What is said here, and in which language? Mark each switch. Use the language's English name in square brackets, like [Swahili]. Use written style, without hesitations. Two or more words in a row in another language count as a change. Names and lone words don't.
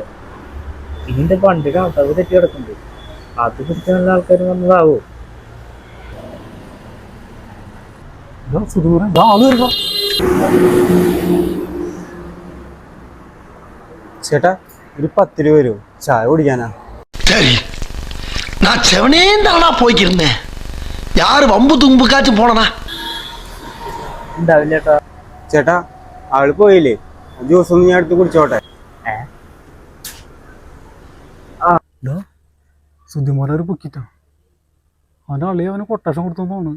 [Malayalam] ഇതിന്റെ പണ്ട് കണക്കാവ് തെറ്റി കിടക്കുന്നുണ്ട്. അത് പിടിച്ച നല്ല ആൾക്കാർ വന്നതാവോ? ചേട്ടാ, ഒരു 10 രൂപ വരുമോ? ചായ കുടിക്കാനാ. [Tamil] சரி, நான் செவனேந்தானா போய்க்கிருந்தேன். யாரு வம்பு தும்புக்காச்சும் போனனா? [Malayalam] ഉണ്ടാവില്ല ചേട്ടാ. ചേട്ടാ, ആള് പോയില്ലേ? ജ്യൂസ് ഒന്ന് ഞാൻ എടുത്ത് കുടിച്ചോട്ടെ. സുധിമാരെ ഒരു പൊക്കിട്ടാ. അവൻ്റെ അളിയെ അവന് കൊട്ടേഷൻ കൊടുത്തെന്ന് തോന്നുന്നു.